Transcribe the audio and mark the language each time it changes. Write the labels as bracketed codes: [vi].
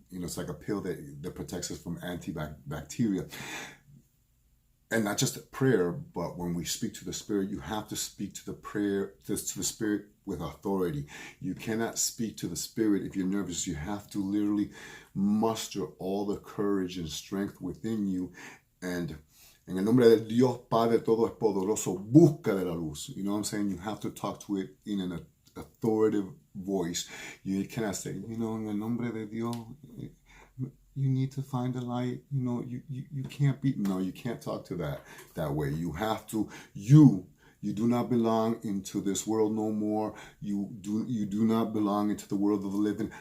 [en] It's like a pill that protects us from antibacteria. And not just a prayer, but when we speak to the spirit, you have to speak to the spirit with authority. You cannot speak to the spirit if you're nervous. You have to literally muster all the courage and strength within you. [es] And en el nombre del Dios Padre todo es poderoso, busca de la luz. [en] You know what I'm saying? You have to talk to it in an authoritative voice. You cannot say, [es] en el nombre de Dios, [en] you need to find the light. You can't be. No, you can't talk to that way. You have to. You do not belong into this world no more. You do not belong into the world of the living.